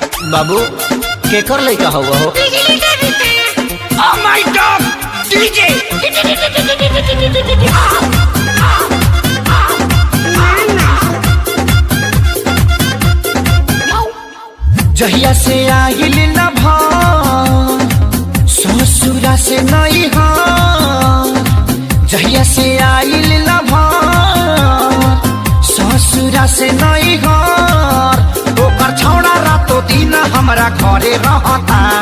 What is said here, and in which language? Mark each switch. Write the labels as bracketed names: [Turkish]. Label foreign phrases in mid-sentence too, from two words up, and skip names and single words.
[Bhojpuri] बाबू केकर लइका हुआ हो? [English] Oh my God! [Bhojpuri] DJ! जहिया से आइल न भा ससुरा से नहीं हा, जहिया से आइल न भा ससुरा से नहीं हा, ओकर छौड़ा रातो दिन हमरा घरे रहता।